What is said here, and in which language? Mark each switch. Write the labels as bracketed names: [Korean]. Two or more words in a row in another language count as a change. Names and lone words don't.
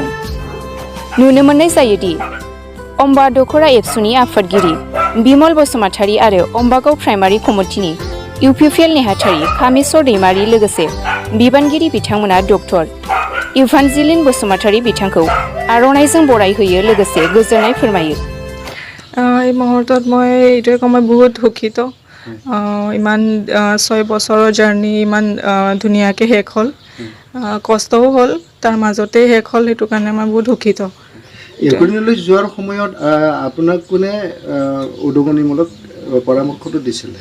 [Bodo] नुनो मोननाय जायोदि अम्बा दखरा एबसुनि आफादगिरि बिमल बसुमतारि आरो अम्बागाव प्राइमारि कमिटिनि UPPL नेहाथारि कामेस्वर दैमारि लोगोसे बिबानगिरि बिथांमोना डक्टर इभान्जेलिन बसुमतारि बिथांखौ आर'नाइजों बराय होयो लोगोसे गोजोननाय फोरमायो। [Assamese] এই মুহূৰ্তত মই এইটোৱে ক'ম, মই বহুত দুখিত। ইমান 6 বছৰৰ জাৰ্নি ইমান ধুনীয়াকৈ শেষ হ'ল, কষ্টও হ'ল, তাৰ মাজতেই শেষ হ'ল, সেইটো কাৰণে মই বহুত দুখিত। ইউক্ৰেইনলৈ যোৱাৰ সময়ত আপোনাক কোনে উদগনিমূলক পৰামৰ্শটো দিছিলে?